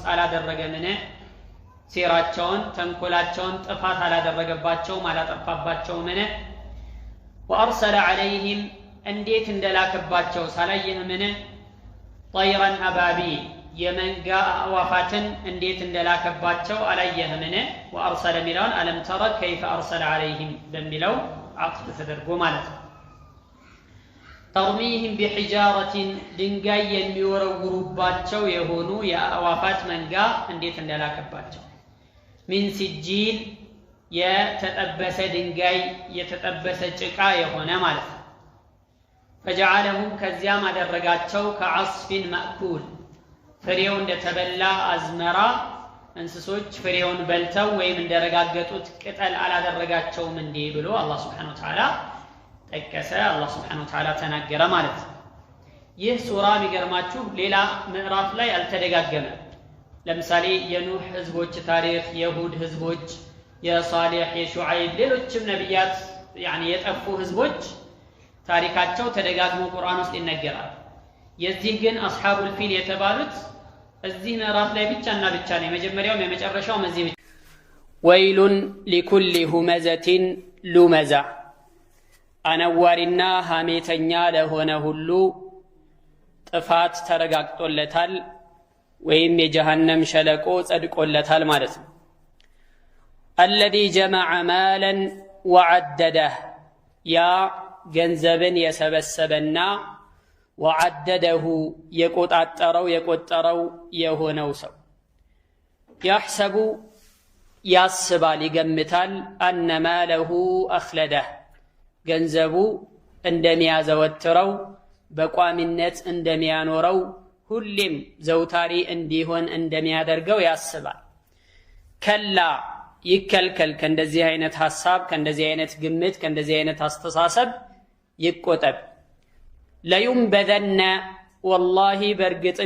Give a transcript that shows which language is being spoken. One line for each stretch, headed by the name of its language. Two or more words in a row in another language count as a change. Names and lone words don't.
Amharic: አላደረገምን ሴራቸውን ተንኮላቸውን ጥፋት አላደረገባቸውም አላጠፋባቸውምን
Arabic: وارسل عليهم
Amharic: እንዴት እንደላከባቸው ሳላየህምን
Arabic: طيرا ابابيل
Amharic: የመንጋ አዋፋትን እንዴት እንደላከባቸው አላየህምን وارسل ሚላን
Arabic: ألم تر كيف ارسل عليهم
Amharic: በሚለው አጥፍ ተደርጎ ማለት ነው ተርሚህም بحجارة ድንጋይ የሚወረውሩባቸው የሆኑ የአዋፋት መንጋ እንዴት እንደላከባቸው
Arabic: من سجيل
Amharic: የተጠበሰ ድንጋይ የተጠበሰ ጭቃ የሆነ ማለት ነው فجعلهم ከዚያም አደረጋቸው
Arabic: كعصف مأكول
Amharic: ፍሬው እንደተበላ አዝመራ እንስሶች ፍሬውን በልተው ወይም እንደረጋገጡት ቅጠል አላደረጋቸውም እንዴ ብሎ አላህ
Arabic: سبحانه وتعالى
Amharic: ጠቀሰ አላህ
Arabic: سبحانه وتعالى
Amharic: ተናገረ ማለት ነው ይህ ሱራ የሚገርማችሁ ሌላ ምዕራፍ ላይ አልተደጋገመም ለምሳሌ የኑህ ህዝቦች ታሪክ የሁድ ህዝቦች የሷሊህ የሹዓይብ ሌሎችም ነብያት يعني የጠፉ ህዝቦች ታሪካቸው ተደጋግሞ ቁርአን ውስጥ ይነገራል የዚህ ግን አስሐቡል ፊል የተባሉት እዚህ ምዕራፍ ላይ ብቻና ብቻ ነው የመጀመሪያው የመጨረሻው እዚህ ብቻ ወይሉን
Arabic: لكل همزة لمزة
Amharic: አነዋሪና ሐሜተኛ ለሆነ ሁሉ ጥፋት ተረጋግጦለታል ወይም የጀሃነም ሸለቆ ጸድቆለታል ማለት ነው
Arabic: الذي جمع مالا وعدده يا
Amharic: ገንዘብን የሰበሰበና وعدده የቆጠረው የሆነው ሰው يحسب ያስባል ይገምታል
Arabic: أن ماله أخلده
Amharic: ገንዘቡ እንደሚያዘወትረው በቋሚነት እንደሚያኖረው ሁሌም ዘውታሪ እንዲሆን እንደሚያደርገው ያስባል ከላ ይከልከል ከእንደዚህ አይነት ሐሳብ ከእንደዚህ አይነት ግምት ከእንደዚህ አይነት አስተሳሰብ ይቆጠብ
Arabic: لينبذن والله
Amharic: በርግጥም